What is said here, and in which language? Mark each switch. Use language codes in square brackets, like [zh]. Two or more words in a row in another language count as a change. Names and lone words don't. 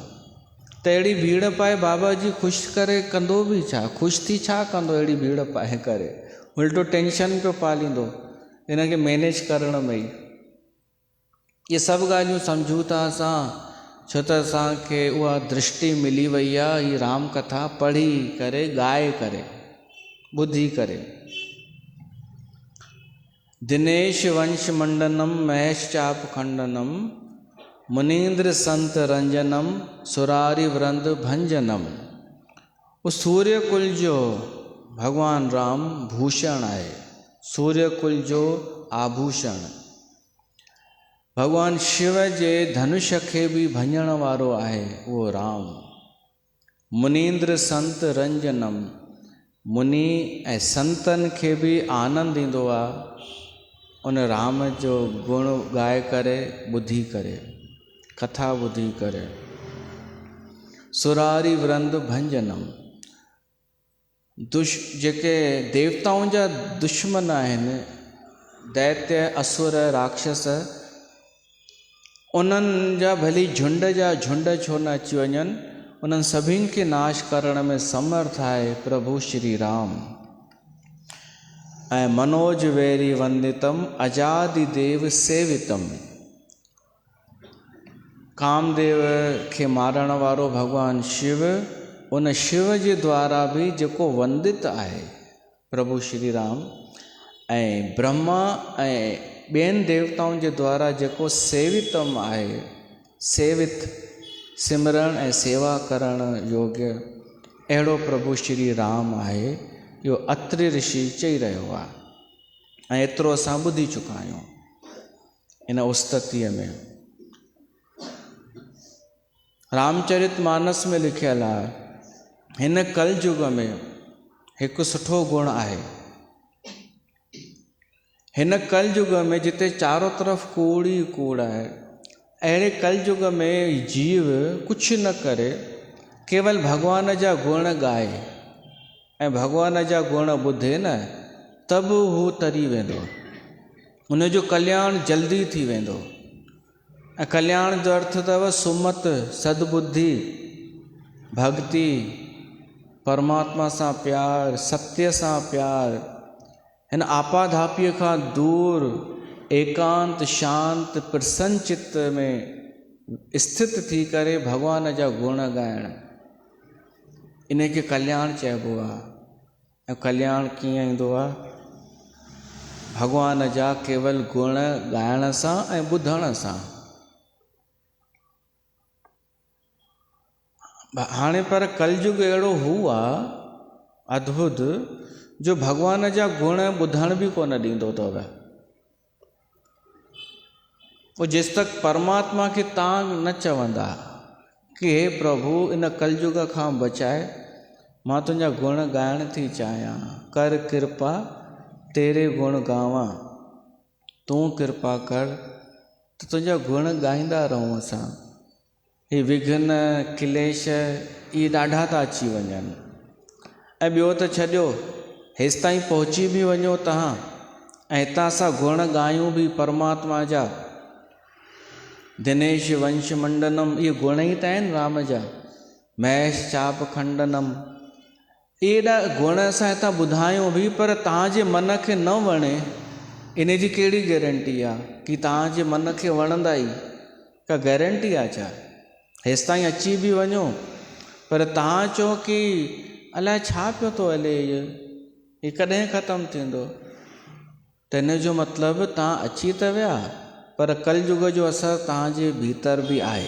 [sd] त अहिड़ी भीड़ पाए बाबा जी ख़ुशि करे कंदो बि छा? ख़ुशि थी छा कंदो अहिड़ी भीड़ पाए करे? उल्टो टेंशन पियो पालींदो हिन खे मैनेज करण में ई। इहे सभु ॻाल्हियूं सम्झूं था असां, छो त असांखे उहा दृष्टि मिली वई आहे ही राम कथा पढ़ी करे, ॻाए करे, ॿुधी करे। [sa] दिनेश वंश मंडनम महेश चाप खंडनम, मुनीन्द्र संत रंजनम, सुरारी वृंद भंजनम। [sd] उहो सूर्य कुल जो भगवान राम भूषण आहे, सूर्य कुल जो आभूषण। भगवान शिव जे धनुष खे बि भञण वारो आहे उहो राम। [sa] मुनीन्द्र संत रंजनम, [sd] मुनि ऐं संतनि खे बि आनंद ईंदो आहे उन राम जो गुण ॻाए करे, ॿुधी करे, कथा ॿुधी करे। [sa] सुरारी वृंद भंजनम, [sd] जेके देवताउनि जा दुश्मन आहिनि, दैत्य असुर राक्षस, उन्हनि जा भली झुंड जा झुंड छो न अची वञनि, उन्हनि सभिनि खे नाश करण में समर्थ आहे प्रभु श्री राम। ऐं [sa] मनोज वैरी वंदितम अजादि देव सेवितम, [sd] कामदेव खे मारण वारो भगवान शिव, उन शिव जे द्वारा भी जेको वंदित आहे प्रभु श्री राम, ऐं ब्रह्मा ऐं ॿियनि देवताउनि जे द्वारा जेको सेवितम आहे, सेवित सिमरण ऐं सेवा करण योग्य, अहिड़ो प्रभु श्री राम आहे। इहो अत्रि ऋषि चई रहियो आहे ऐं एतिरो असां ॿुधी चुका आहियूं इन उस्ततीअ में। रामचरित मानस में लिखियल आहे, हिन कलयुग में हिकु सुठो गुण आहे। हिन कलयुग में जिते चारों तरफ़ कूड़ ई कूड़ आहे, अहिड़े कलयुग में जीव कुझु न करे, केवल भगवान जा गुण ॻाए ऐं भगवान जा गुण ॿुधे न, तब हू तरी वेंदो, उनजो कल्याण जल्दी थी वेंदो। ऐं कल्याण जो अर्थ अथव सुमत, सद्बुद्धि, भक्ति, परमात्मा सां प्यार, सत्य सां प्यार, हिन आपाधापीअ खां दूर एकांत शांत प्रसन्न चित्त में स्थित थी करे भगवान जा गुण ॻाइण, इन खे कल्याण चइबो आहे। ऐं कल्याण कीअं ईंदो आहे? भगवान जा केवल गुण ॻाइण सां ऐं ॿुधण सां। हाणे पर कलयुग अहिड़ो हू आहे अद्भुत, जो भगवान जा गुण ॿुधण बि कोन ॾींदो अथव। पोइ जेसि तक परमात्मा खे तव्हां न चवंदा कि हे प्रभु इन कलयुग खां बचाए, मां तुंहिंजा गुण ॻाइण थी चाहियां, [pa] कर कृपा तेरे गुण गावां, [sd] तूं कृपा कर त तुंहिंजा गुण ॻाईंदा रहूं असां। ही विघ्न क्लेश इहे ॾाढा था अची वञनि। ऐं ॿियो त छॾियो, हेसि ताईं पहुची बि वञो तव्हां ऐं हितां असां गुण ॻायूं बि परमात्मा जा, [sa] दिनेश वंश मंडनम, [sd] इहे गुण ई त आहिनि राम जा। [sa] महेश चाप खंडनम, [sd] एॾा गुण असां हितां ॿुधायूं बि, पर तव्हांजे मन खे न वणे, इन जी कहिड़ी गारंटी आहे कि तव्हांजे मन खे वणंदा ई? का गारंटी आहे छा? हेसि ताईं अची बि वञो, पर तव्हां चओ कि अलाए छा पियो थो हले, इहो कॾहिं ख़तमु थींदो, त इन जो मतिलबु तव्हां अची त विया, पर कलयुग जो असरु तव्हांजे भीतर बि आहे।